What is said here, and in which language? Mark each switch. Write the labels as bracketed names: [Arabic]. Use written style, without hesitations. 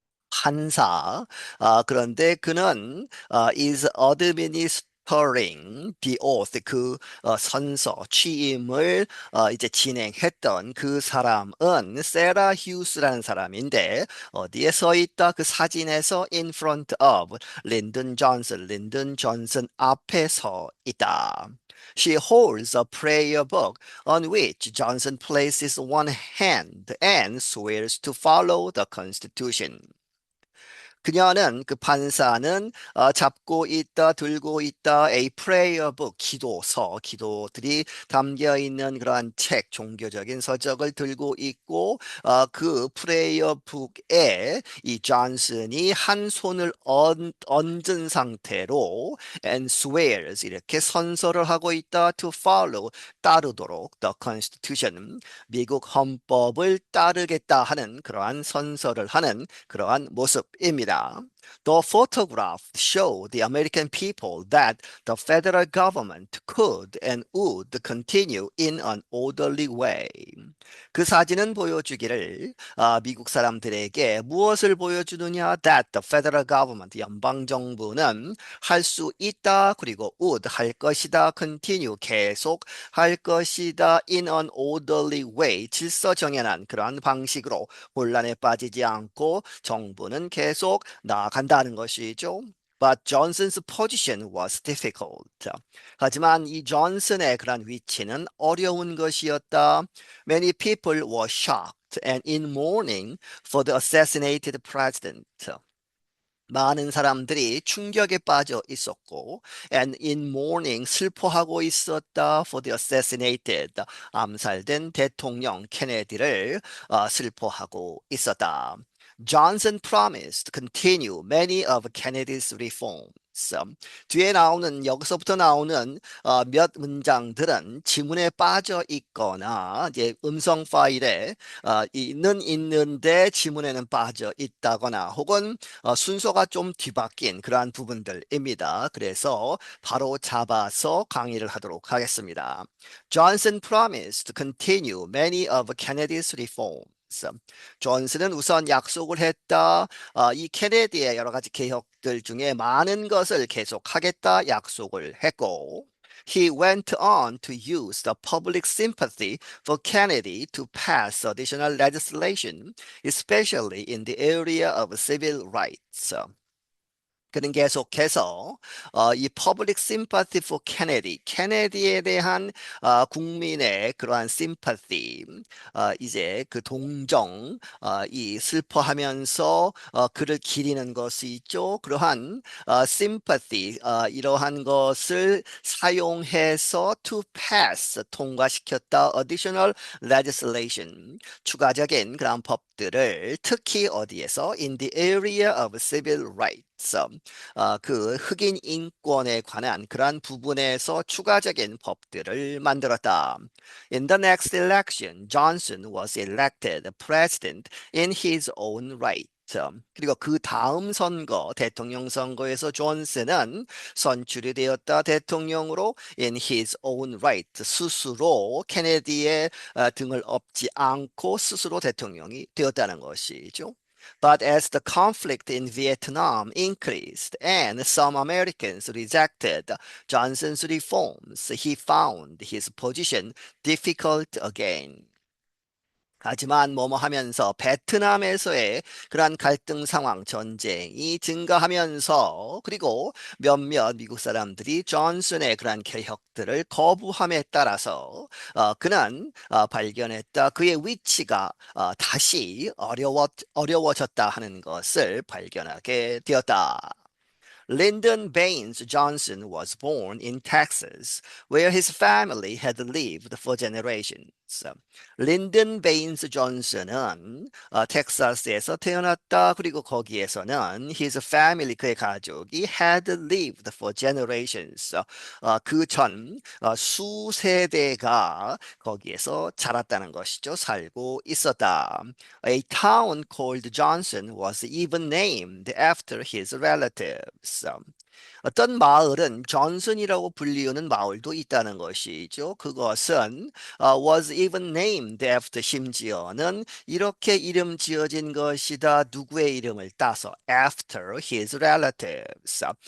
[Korean] 판사, 그런데 그는 [English] is administering the oath, [Korean] 그 선서, 취임을 이제 진행했던 그 사람은 세라 휴스라는 사람인데 어디에 서 있다? 그 사진에서 [English] in front of [Korean] 린든 존슨, 린든 존슨 앞에 서 있다. [English] She holds a prayer book on which Johnson places one hand and swears to follow the Constitution. [Korean] 그녀는 그 판사는 잡고 있다, 들고 있다, [English] a prayer book, [Korean] 기도서, 기도들이 담겨 있는 그러한 책, 종교적인 서적을 들고 있고 그 prayer book에 이 존슨이 한 손을 얹은 상태로 [English] and swears [Korean] 이렇게 선서를 하고 있다 [English] to follow [Korean] 따르도록 [English] the Constitution [Korean] 미국 헌법을 따르겠다 하는 그러한 선서를 하는 그러한 모습입니다. [English] The photograph showed the American people that the federal government could and would continue in an orderly way. [Korean] 그 사진은 보여주기를 미국 사람들에게 무엇을 보여주느냐? [English] That the federal government, [Korean] 연방 정부는 할 수 있다. 그리고 would 할 것이다. continue 계속 할 것이다. [English] in an orderly way, [Korean] 질서정연한 그러한 방식으로 혼란에 빠지지 않고 정부는 계속 나아간다는 것이죠. [English] But Johnson's position was difficult. [Korean] 하지만 이 존슨의 그런 위치는 어려운 것이었다. [English] Many people were shocked and in mourning for the assassinated president. [Korean] 많은 사람들이 충격에 빠져 있었고, [English] and in mourning [Korean] 슬퍼하고 있었다 [English] for the assassinated [Korean] 암살된 대통령 케네디를 슬퍼하고 있었다. [English] Johnson promised to continue many of Kennedy's reforms. [Korean] 뒤에 나오는 여기서부터 나오는 몇 문장들은 지문에 빠져 있거나 이제 음성 파일에 있는데 지문에는 빠져 있다거나 혹은 순서가 좀 뒤바뀐 그러한 부분들입니다. 그래서 바로 잡아서 강의를 하도록 하겠습니다. [English] Johnson promised to continue many of Kennedy's reforms. [Korean] 존슨은 우선 약속을 했다. 이 케네디의 여러 가지 개혁들 중에 많은 것을 계속하겠다 약속을 했고, [English] He went on to use the public sympathy for Kennedy to pass additional legislation, especially in the area of civil rights. [Korean] 그는 계속해서 이 [English] public sympathy for Kennedy, [Korean] 케네디에 대한 국민의 그러한 sympathy, 이제 그 동정, 이 슬퍼하면서 그를 기리는 것이 있죠. 그러한 sympathy, 이러한 것을 사용해서 [English] to pass, [Korean] 통과시켰다. [English] additional legislation, [Korean] 추가적인 그런 법들을 특히 어디에서 [English] in the area of civil rights. [Korean] 그 흑인 인권에 관한 그러한 부분에서 추가적인 법들을 만들었다. [English] In the next election, Johnson was elected president in his own right. [Korean] 그리고 그 다음 선거, 대통령 선거에서 존슨은 선출이 되었다. 대통령으로 [English] in his own right. [Korean] 스스로 케네디의 등을 업지 않고 스스로 대통령이 되었다는 것이죠. [English] But as the conflict in Vietnam increased and some Americans rejected Johnson's reforms, he found his position difficult again. [Korean] 하지만 뭐뭐 하면서 베트남에서의 그러한 갈등 상황, 전쟁이 증가하면서 그리고 몇몇 미국 사람들이 존슨의 그러한 개혁들을 거부함에 따라서 그는 발견했다. 그의 위치가 다시 어려워졌다 하는 것을 발견하게 되었다. [English] Lyndon Baines Johnson was born in Texas, where his family had lived for generations. [Korean] 린든 베인스 존슨은 텍사스에서 태어났다. 그리고 거기에서는 [English] his family, [Korean] 그의 가족이 [English] had lived for generations. [Korean] 그전 수세대가 거기에서 자랐다는 것이죠. 살고 있었다. [English] A town called Johnson was even named after his relatives. [Korean] 어떤 마을은 존슨이라고 불리우는 마을도 있다는 것이죠. 그것은 [English] was even named after, [Korean] 심지어는 이렇게 이름 지어진 것이다. 누구의 이름을 따서 [English] after his relatives.